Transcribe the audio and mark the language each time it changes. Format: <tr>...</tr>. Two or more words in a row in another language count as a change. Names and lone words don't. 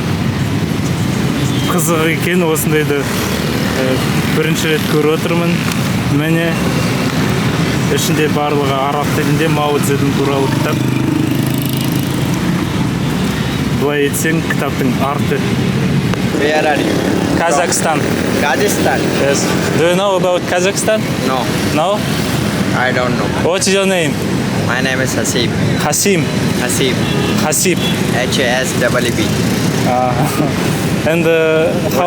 <kk>Қызық екен, осындайды бірінші рет көріп отырмын. Міне ішінде барлығы араб тілінде Мао Цзэдун туралы кітап. Былай етсең, кітаптың арты.</kk> <en>Where are you? Kazakhstan. Rajasthan? Yes. Do you know about Kazakhstan? No, No? I don't know. What's your name? My name is Hasib. Hasim. Hasib. Hasib. H-A-S-E-E-B. And how</en>